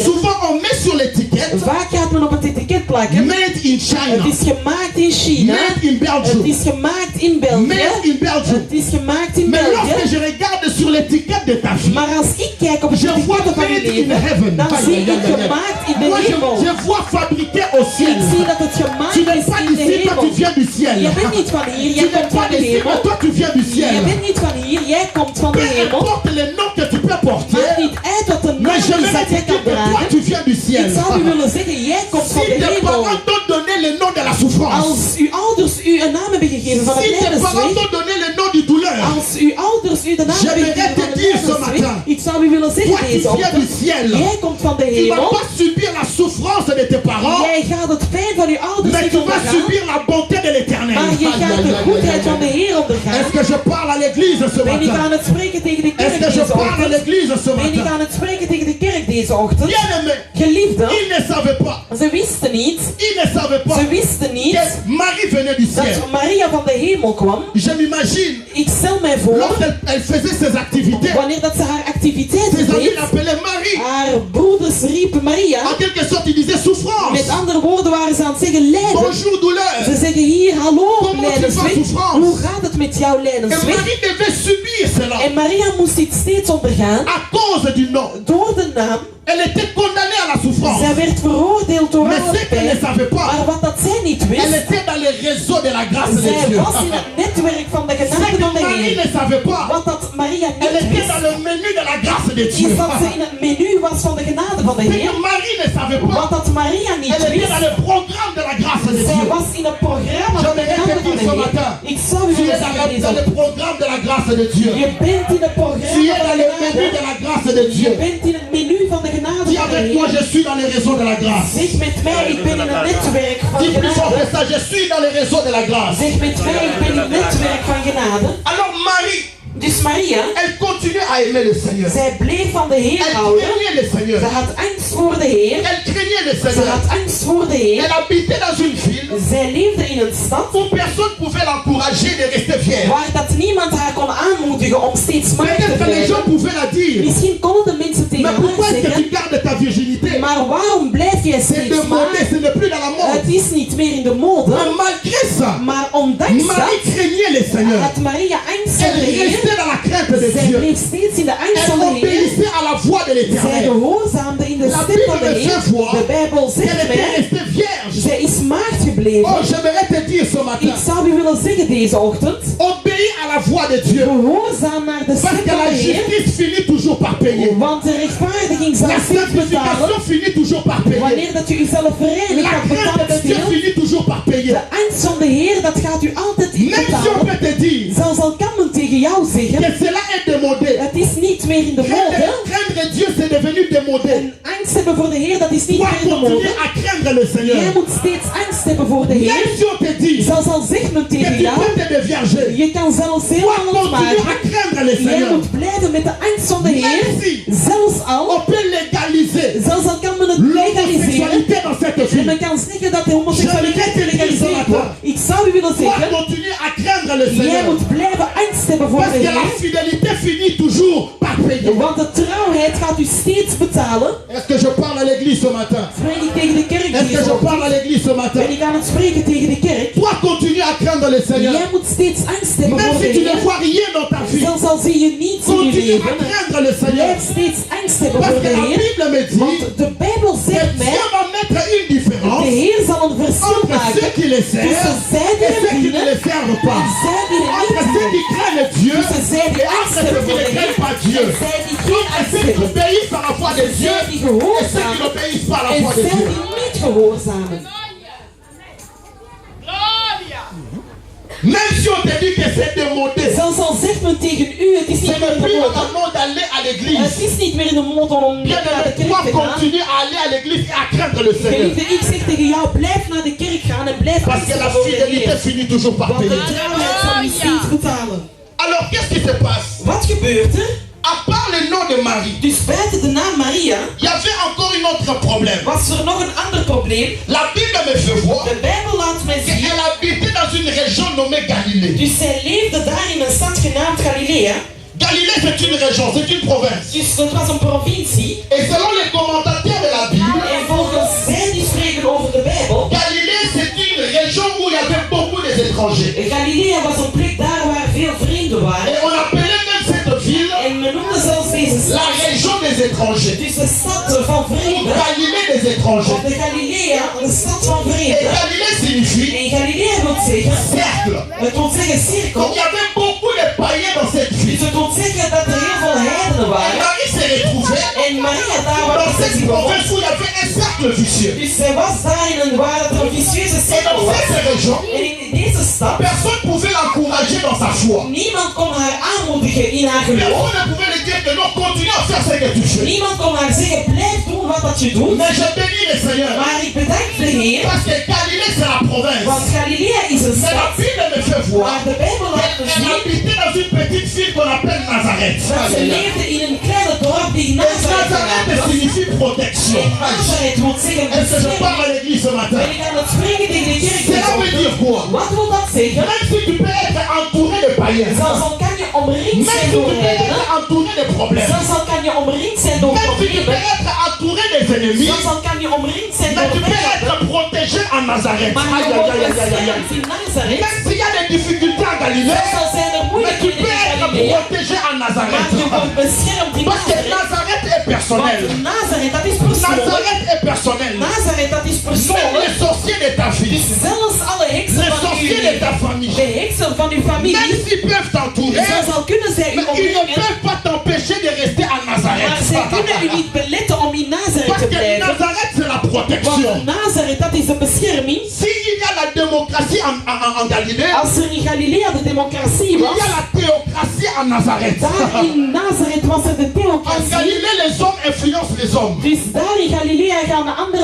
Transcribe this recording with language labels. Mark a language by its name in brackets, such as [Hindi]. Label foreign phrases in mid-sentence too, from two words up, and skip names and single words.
[French] souvent on met sur l'étiquette [Dutch] Vaak gaat men op het etiket plakken. [English] Made in China, [Dutch] Het is gemaakt in China. [English] Made in [Dutch] Het [English] Belgium, [Dutch] is gemaakt in België. [English] Made in Belgium. [Dutch] Het is gemaakt in [French] Mais lorsque [Dutch] België. [French] je regarde sur l'étiquette de ta fille, [Dutch] Maar als ik kijk op het [French] je vois [Dutch] etiket van je [English] made in [Dutch] leven, [English] heaven. [Dutch] dan Aïe, zie aïe, ik aïe, aïe. gemaakt in de [French] Moi [Dutch] hemel. [French] je vois fabriqué au ciel. [Dutch] Ik zie dat het gemaakt [French] Tu n'es [Dutch] is [French] pas [Dutch] in de [French] d'ici, toi tu [Dutch] hemel. [French] viens du ciel. [Dutch] Je bent niet van hier, [French] Tu [Dutch] jij [French] n'es [Dutch] komt [French] pas [Dutch] van de [French] d'ici, mais [Dutch] hemel. [French] toi tu viens du [Dutch] Je [French] ciel. [Dutch] bent niet van hier, jij komt van [French] Peu [Dutch] de hemel. [French] importe le nom que tu peux porter, [Dutch] Maakt niet uit wat de naam [French] mais je [Dutch] is [French] vais [Dutch] dat [French] te [Dutch] jij [French] dire [Dutch] kan [French] que toi [Dutch] dragen. [French] tu viens du ciel. [Dutch] Ik zou u willen zeggen, jij komt van [French] Si [Dutch] de [French] tes [Dutch] hemel. [French] parents t'ont donné le nom de la souffrance, [Dutch] Als uw ouders u een naam hebben gegeven van [French] si [Dutch] het [French] tes parents [Dutch] lijdensweg, [French] t'ont donné le nom du douleur, [Dutch] als uw ouders u de naam hebben [French] J'aimerais [Dutch] gegeven van [French] te [Dutch] het [French] dire ce [Dutch] lijdensweg, [French] matin, [Dutch] ik zou u willen [French] toi [Dutch] zeggen [French] tu [Dutch] deze [French] viens du [Dutch] ochtend, [French] ciel. [Dutch] jij komt van de [French] Tu ne vas [Dutch] hemel, [French] pas subir la souffrance de tes parents, [Dutch] jij gaat het pijn van uw ouders [French] mais [Dutch] niet [French] tu vas [Dutch] ondergaan, [French] subir la bonté de l'éternel. [Dutch] maar je gaat de goedheid van de Heer ondergaan. [French] Est-ce que je parle à l'église ce [Dutch] Ben ik [French] matin? [Dutch] aan het spreken tegen de [French] Est-ce [Dutch] kerk [French] que je [Dutch] deze [French] parle à [Dutch] ochtend? [French] l'église ce [Dutch] Ben ik [French] matin? [Dutch] aan het spreken tegen de kerk deze ochtend? [French] Bien-aimé, [Dutch] Geliefde, [French] ils ne savaient pas, [Dutch] ze wisten niet, [French] ils ne savaient pas [Dutch] ze wisten niet [French] que Marie venait du ciel. [Dutch] dat Maria van de hemel kwam. [French] Je m'imagine, [Dutch] Ik stel mij voor, [French] lorsqu'elle faisait ses activités, [Dutch] wanneer dat ze haar activiteiten [French] ses amis [Dutch] deed, [French] l'appelaient Marie. [Dutch] haar broeders riepen Maria. [French] En quelque sorte, ils disaient souffrance. [Dutch] Met andere woorden waren ze aan het zeggen lijden. [French] Bonjour douleur. [Dutch] Ze zeggen hier, hallo [French] Comment tu vas, [Dutch] lijdensweg. [French] souffrance? [Dutch] Hoe gaat het met jouw [French] Et [Dutch] lijdensweg? [French] Marie devait subir cela [Dutch] En Maria moest dit steeds ondergaan [French] à cause du nom. [Dutch] door de naam. [French] Elle était condamnée à la souffrance. [Dutch] Zij werd veroordeeld door [French] Mais [Dutch] alle [French] ce qu'elle ne [Dutch] pijn. [French] savait pas, [Dutch] Maar wat dat zij niet [French] elle [Dutch] wist, [French] était dans le réseau de la grâce de [Dutch] zij [French] Dieu. [Dutch] was in het netwerk van de [French] Ce [Dutch] genade [French] que [Dutch] van de [French] Marie [Dutch] Heer. [French] ne savait pas, [Dutch] Wat dat Maria [French] elle [Dutch] niet [French] était [Dutch] wist, [French] dans le menu de la grâce de Dieu. [Dutch] is dat ze in het menu was van de genade van de [French] Ce [Dutch] Heer. [French] que Marie ne savait [Dutch] Wat [French] pas, [Dutch] dat Maria niet [French] elle était dans [Dutch] wist, [French] le programme de la grâce de [Dutch] zij [French] Dieu. [Dutch] was in het programma van de genade van de Heer. Ik zou u [French] Tu [Dutch] willen [French] es [Dutch] zeggen [French] dans [Dutch] deze [French] le programme de la grâce de Dieu. [Dutch] je bent in het [French] Tu [Dutch] programma [French] es [Dutch] van [French] dans [Dutch] de [French] le menu de [Dutch] genade. [French] la grâce de [Dutch] Je [French] Dieu. [Dutch] bent in het menu van de genade [French] Dis [Dutch] van de [French] avec moi, [Dutch] Heer. [French] je suis dans les réseaux de la grâce. [Dutch] Zeg met mij, ik ben in het netwerk van [French] Dis plus fort [Dutch] genade. [French] que ça, je suis dans les réseaux de la grâce. [Dutch] Zeg met mij, ik ben in het netwerk van genade. [French] Alors Marie, [Dutch] Dus Maria, [French] elle continue à aimer le Seigneur. [Dutch] zij bleef van de Heer [French] Elle [Dutch] houden. [French] craignait le Seigneur. [Dutch] Ze had angst voor de Heer. [French] Elle craignait le [Dutch] Ze [French] Seigneur. [Dutch] had angst voor de Heer. [French] Elle habitait dans une ville [Dutch] Zij leefde in een stad [French] où personne pouvait l'encourager de rester fière. [Dutch] waar dat niemand haar kon aanmoedigen om steeds maar te [French] Peut-être que les gens [Dutch] blijven. [French] pouvaient la dire. [Dutch] Misschien konden de mensen tegen [French] Mais [Dutch] haar [French] pourquoi est-ce que [Dutch] zeggen, [French] tu gardes ta virginité? [Dutch] maar waarom blijf jij [French] C'est [Dutch] steeds [French] demandé, [Dutch] maar? [French] ce n'est plus dans la mode. [Dutch] Het is niet meer in de mode. [French] Mais malgré ça, [Dutch] Maar ondanks [French] Marie [Dutch] dat [French] craignait le Seigneur. [Dutch] had Maria angst voor [French] Elle [Dutch] de Heer. [French] restait dans la crainte de [Dutch] Zij [French] Dieu. [Dutch] bleef steeds in de angst [French] Elle [Dutch] van de Heer. [French] obéissait à la voix de [Dutch] Zij [French] l'Éternel. [Dutch] gehoorzaamde in de [French] La [Dutch] stem van de [French] Bible me [Dutch] Heer. [French] fait voir [Dutch] De Bijbel [French] qu'elle [Dutch] zegt [French] était [Dutch] mij, [French] restée vierge. [Dutch] zij is maagd gebleven. [French] Oh, j'aimerais te dire ce matin, [Dutch] Ik zou u willen zeggen deze ochtend, [French] obéis à la voix de Dieu. [Dutch] gehoorzaam naar de [French] Parce [Dutch] stem [French] que [Dutch] van [French] la [Dutch] de Heer. [French] justice finit toujours par payer. [Dutch] Want de rechtvaardiging zal [French] La [Dutch] steeds betalen. [French] sanctification finit toujours par payer. [Dutch] Wanneer dat u uzelf reinigt, [French] La [Dutch] dat [French] crainte [Dutch] betaalt [French] de Dieu [Dutch] veel. [French] finit toujours par payer. [Dutch] De angst van de Heer, dat gaat u altijd [French] Même si on [Dutch] betalen. [French] peut te dire [Dutch] Zelfs al kan men tegen jou zeggen, [French] que cela est demandé, [Dutch] het is niet meer in de mode. [French] Craindre Dieu, c'est devenu démodé. [Dutch] En angst hebben voor de Heer, dat is niet [French] Tu [Dutch] meer [French] dois [Dutch] in de [French] continuer [Dutch] mode. [French] à craindre le [Dutch] Jij [French] Seigneur. [Dutch] moet steeds angst hebben voor de [French] Même [Dutch] Heer. [French] si on te dit [Dutch] Zelfs al zegt men [French] que [Dutch] tegen [French] tu [Dutch] jou, [French] peux te dévierger, [Dutch] je kan zelfs [French] tu [Dutch] heel [French] dois [Dutch] aan [French] continuer à [Dutch] ontmaken. [French] craindre le [Dutch] Jij [French] Seigneur. [Dutch] moet blijven met de angst van de Heer. [French] Même si [Dutch] Zelfs al, [French] on peut légaliser [Dutch] zelfs al kan men het legaliseren. [French] l'homosexualité dans cette [Dutch] En [French] ville, [Dutch] men kan zeggen dat de homoseksualiteit gelegaliseerd wordt. Ik zou u willen [French] tu dois [Dutch] zeggen, [French] continuer à craindre le [Dutch] jij [French] Seigneur. [Dutch] moet blijven angst hebben voor [French] Parce [Dutch] de [French] que la [Dutch] Heer. [French] fidélité finit toujours par payer. [Dutch] Want de trouwheid gaat u steeds betalen. [French] Est-ce que je parle à l'église ce matin? [Dutch] Spreek ik tegen de kerk [French] Est-ce que je [Dutch] deze [French] parle à l'église ce matin? [Dutch] Ben ik aan het spreken tegen de kerk. [French] Toi, continue à craindre le Seigneur. [Dutch] Jij moet steeds angst hebben [French] Même [Dutch] voor de [French] si tu ne [Dutch] Heer. [French] vois rien dans ta vie, [Dutch] Zelfs al zie je niets in je [French] continue à [Dutch] leven. [French] craindre le Seigneur. [Dutch] Blijf steeds angst hebben [French] Parce [Dutch] voor [French] que [Dutch] de [French] la [Dutch] Heer. [French] Bible me dit [Dutch] Want de Bijbel [French] que [Dutch] zegt mij, [French] Dieu va mettre une [Dutch] de [French] différence [Dutch] Heer zal een verschil [French] entre ceux [Dutch] maken [French] qui le [Dutch] tussen [French] servent [Dutch] zij [French] et [Dutch] die [French] ceux [Dutch] hem [French] qui ne [Dutch] dienen [French] le servent pas. [Dutch] en zij die hem [French] Entre [Dutch] niet [French] ceux qui [Dutch] dienen. [French] craignent Dieu [Dutch] Tussen zij die [French] et [Dutch] angst [French] entre [Dutch] hebben [French] ceux qui [Dutch] voor [French] ne [Dutch] de [French] craignent pas [Dutch] Heer [French] Dieu. [Dutch] en zij die geen [French] Entre [Dutch] angst [French] ceux qui [Dutch] hebben. [French] obéissent par la foi de Dieu [Dutch] Zij die [French] et ceux qui [Dutch] gehoorzamen [French] n'obéissent pas à la [Dutch] en [French] foi de [Dutch] zij [French] Dieu. [Dutch] die niet gehoorzamen. [French] Même si on te dit que c'est démodé, [Dutch] Zelfs al zegt men tegen u, het is [French] ce [Dutch] niet meer [French] n'est [Dutch] in de [French] plus [Dutch] mode. [French] la mode d'aller à [Dutch] Het [French] l'église. [Dutch] is niet meer in de mode om naar de [French] Bien-aimé, [Dutch] kerk [French] toi [Dutch] te gaan. [French] continue à aller à l'église et à craindre le Seigneur. [Dutch] Geliefde, ik zeg tegen jou, blijf naar de kerk gaan en blijf [French] Parce [Dutch] angst [French] que la [Dutch] hebben voor de [French] fidélité [Dutch] Heer. [French] finit toujours par [Dutch] Want de [French] payer. [Dutch] trouwheid zal u steeds betalen. [French] Alors qu'est-ce qui se passe? [Dutch] Wat gebeurt er? [French] À part le nom de Marie, [Dutch] Dus buiten de naam Maria [French] il y avait encore un autre problème. [Dutch] was er nog een ander probleem. [French] La Bible me fait voir [Dutch] De Bijbel laat mij zien. [French] qu'elle habitait dans une région nommée Galilée. [Dutch] Dus zij leefde daar in een stad genaamd Galilea. [French] Galilée, c'est une région, c'est une province. [Dutch] Dus dat was een provincie. [French] Et selon les commentateurs de la Bible, [Dutch] En volgens zij die spreken over de Bijbel, [French] Galilée, c'est une région où il y avait beaucoup d'étrangers. [Dutch] Galilea was een plek daar waar veel vreemden waren. [French] Et on appelait même cette ville [Dutch] En men noemde zelfs deze [French] la [Dutch] stad, [French] région des étrangers. [Dutch] dus de stad van [French] Ou [Dutch] vreemden. [French] Galilée des étrangers. [Dutch] Of de Galilea, de stad van [French] Et [Dutch] vreemden. [French] Galilée signifie [Dutch] En Galilea wil zeggen, [French] cercle. [Dutch] het wil zeggen cirkel. [French] Donc il y avait beaucoup de païens dans cette [Dutch] Dus [French] ville. [Dutch] het wil zeggen dat er heel veel heidenen [French] Et [Dutch] waren. [French] Marie s'est retrouvée [Dutch] En Maria daar waar [French] dans [Dutch] ze [French] cette [Dutch] zich [French] province [Dutch] bevonden. [French] où il y avait un cercle vicieux. [Dutch] Dus zij was daar in een waar het een vicieuze [French] Et [Dutch] cirkel [French] dans [Dutch] was. [French] cette région, [Dutch] En in deze stad, [French] personne ne pouvait l'encourager dans sa foi. [Dutch] niemand kon haar aanmoedigen in haar geloof. [French] Personne ne pouvait lui dire que non, continue à faire ce que tu fais. [Dutch] Niemand kon haar zeggen, blijf doen wat dat je doet. [French] Mais je bénis le Seigneur. [Dutch] Maar ik bedank de Heer, [French] Parce que Galilée, c'est la province. [Dutch] want Galilea is een [French] Mais la [Dutch] stad. [French] Bible me fait voir [Dutch] Maar de Bijbel laat me [French] qu'elle [Dutch] zien [French] habitait dans une petite ville qu'on appelle Nazareth. [Dutch] dat ze leefde in een kleine dorp die [French] Et [Dutch] Nazareth [French] Nazareth [Dutch] genaamd was. [French] signifie protection. [Dutch] En Nazareth wil zeggen [French] Est-ce que je parle [Dutch] bescherming. [French] à l'église ce matin? [Dutch] En ik kan het spreken tegen de kerk. [French] Cela veut dire quoi? [Dutch] Wat wil dat zeggen? [French] Même si tu peux être entouré de païens, [Dutch] Zelfs al kan je omringd [French] même [Dutch] zijn [French] si tu [Dutch] door [French] peux [Dutch] heidenen. [French] être entouré de problèmes, [Dutch] Zelfs al kan je omringd zijn door [French] même si tu peux [Dutch] problemen. [French] être entouré des ennemis, [Dutch] Zelfs al kan je omringd zijn [French] mais [Dutch] door [French] tu peux [Dutch] vijanden. [French] être protégé en Nazareth. [Dutch] Maar Aïe, je aïe, wordt aïe, aïe, aïe, aïe. beschermd in Nazareth. [French] Même s'il y a des difficultés en Galilée, [Dutch] Zelfs al zijn er [French] mais tu [Dutch] moeilijkheden [French] peux [Dutch] in [French] être [Dutch] Galilea. [French] protégé en [Dutch] Maar je [French] Nazareth. [Dutch] wordt beschermd in [French] Parce que [Dutch] Nazareth. [French] Nazareth est personnel. [Dutch] Want Nazareth, dat is persoonlijk. [French] Nazareth est personnel. [Dutch] Nazareth, dat is [French] Même [Dutch] persoonlijk. [French] les sorciers de ta vie, [Dutch] Zelfs alle heksen [French] les [Dutch] van uw [French] sorciers de ta [Dutch] leven, [French] famille, [Dutch] de heksen van uw [French] même [Dutch] familie, [French] s'ils peuvent t'entourer, [Dutch] zelfs al kunnen zij u [French] mais ils ne [Dutch] omringen, [French] peuvent pas t'empêcher de rester en [Dutch] maar zij kunnen u [French] Nazareth. [Dutch] niet beletten om in Nazareth [French] Parce [Dutch] te [French] que [Dutch] blijven. [French] Nazareth, c'est la protection. [Dutch] Want Nazareth, dat is de bescherming. [French] S'il y a la démocratie en Galilée, [Dutch] Als er in Galilea de democratie [French] il y [Dutch] was, [French] a la théocratie en Nazareth. [Dutch] daar in Nazareth was er de [French] En [Dutch] theocratie. [French] Galilée, les hommes influencent les hommes. [Dutch] Dus daar in Galilea gaan de anderen